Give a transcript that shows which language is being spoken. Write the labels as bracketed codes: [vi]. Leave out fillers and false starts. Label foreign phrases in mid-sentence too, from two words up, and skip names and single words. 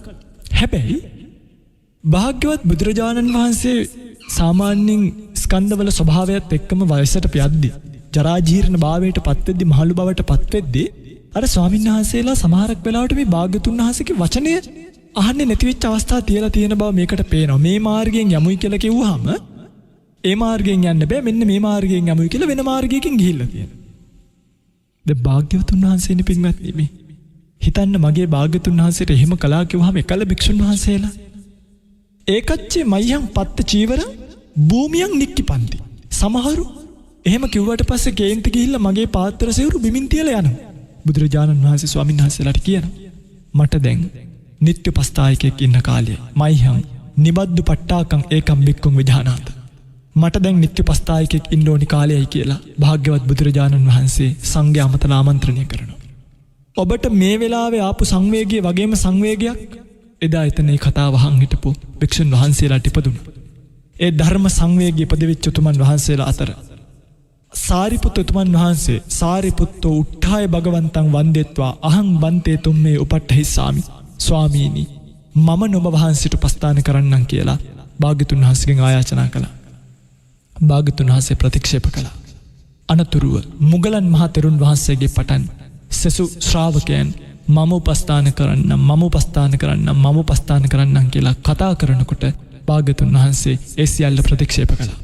[si] හැබැයි භාග්‍යවත් බුදුරජාණන් වහන්සේ සාමාන්‍යයෙන් ස්කන්ධවල ස්වභාවයත් එක්කම වයසට යද්දී ජරා ජීර්ණ භාවයට පත්වෙද්දී මහලු බවට පත්වෙද්දී අර ස්වාමීන් වහන්සේලා සමහරක් වෙලාවට මේ භාග්‍යතුන් වහන්සේගේ වචනය අහන්නේ නැති වෙච්ච අවස්ථා තියලා තියෙන බව මේකට පේනවා. මේ මාර්ගයෙන් යමුයි කියලා කිව්වහම ඒ මාර්ගයෙන් යන්න බෑ. මෙන්න මේ මාර්ගයෙන් යමුයි කියලා වෙන මාර්ගයකින් ගිහිල්ලා තියෙනවා. දැන් භාග්‍යවතුන් වහන්සේනේ පින්වත්නි මේ හිතන්න මගේ භාග්‍යතුන් වහන්සේට එහෙම කළා කිව්වහම එකල භික්ෂුන් වහන්සේලා [pi] ඒකච්චේ මයං පත්ත චීවර භූමියන් නික්කිපන්ති. [si] සමහරු එහෙම කිව්වට පස්සේ කේන්ති ගිහිල්ලා මගේ පාත්‍ර සෙවුරු බිමින් තියලා යනවා. බුදුරජාණන් වහන්සේ ස්වාමීන් වහන්සේලාට කියනවා මට දැන් නිත්‍ය උපස්ථායකයෙක් ඉන්න කාලේ [pi] මයිහං නිබද්දු පට්ටාකං ඒකම් බික්කුම් විධානාත [si] මට දැන් නිත්‍ය උපස්ථායකයෙක් ඉන්න ඕනි කාලයයි කියලා භාග්‍යවත් බුදුරජාණන් වහන්සේ සංඝයා අමතලා ආමන්ත්‍රණය කරනවා. ඔබට මේ වෙලාවේ ආපු සංවේගය වගේම සංවේගයක් එදා එතන ඒ කතාව අහන් හිටපු භික්ෂුන් වහන්සේලාට ඉපදුණා. ඒ ධර්ම සංවේගය ඉපදෙවිච්ච උතුමන් වහන්සේලා අතර සාරිපුත්ත උතුමන් වහන්සේ [pi] සාරිපුත්තෝ උට්ඨාය භගවන්තං වන්දෙත්වා අහං බන්තේ තුම්මේ උපට්ඨහිස්සාමි [si] ස්වාමීනි මම නුඹ වහන්සේට උපස්ථාන කරන්නම් කියලා භාග්‍යතුන් වහන්සේගෙන් ආයාචනා කළා. භාග්‍යතුන් වහන්සේ ප්‍රතික්ෂේප කළා. අනතුරුව මුගලන් මහ තෙරුන් වහන්සේගේ පටන් සසු ශ්‍රාවකයන් මම උපස්ථාන කරන්නම් කියලා කතා කරනකොට භාග්‍යතුන් වහන්සේ ඒ සියල්ල ප්‍රතික්ෂේප කළා.